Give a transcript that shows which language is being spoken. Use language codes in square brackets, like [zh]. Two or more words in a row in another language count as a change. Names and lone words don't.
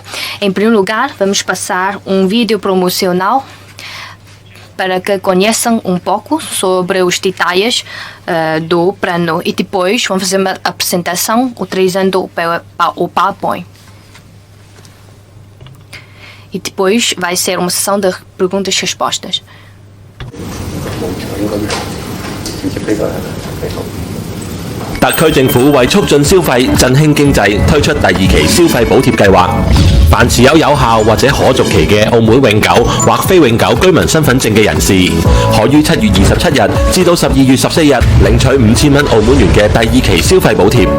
[pt] Em primeiro lugar, vamos passar um vídeo promocional para que conheçam um pouco sobre os detalhes do plano e depois vamos fazer uma apresentação utilizando o PowerPoint. E depois vai ser uma sessão de perguntas e respostas. [yue] 特區政府為促進消費、振興經濟，推出第二期消費補貼計劃。凡持有有效或者可續期嘅澳門永久或非永久居民身份證嘅人士，可於7月27日至到12月14日領取5000蚊澳門元嘅第二期消費補貼。